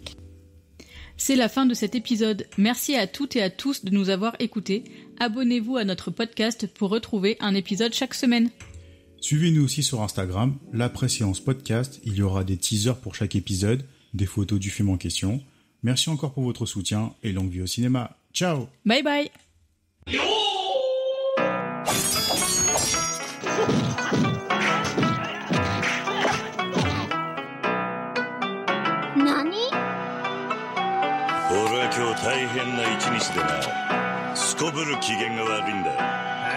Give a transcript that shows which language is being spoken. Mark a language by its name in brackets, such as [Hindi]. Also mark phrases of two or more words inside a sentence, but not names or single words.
[French] C'est la fin de cet épisode. Merci à toutes et à tous de nous avoir écoutés. Abonnez-vous à notre podcast pour retrouver un épisode chaque semaine. Suivez-nous aussi sur Instagram, La Préséance Podcast. Il y aura des teasers pour chaque épisode, des photos du film en question. Merci encore pour votre soutien et longue vie au cinéma. Ciao. [English] Bye bye. [Japanese] Nani ? 俺は今日大変な一日でなすこぶる機嫌が悪いんだ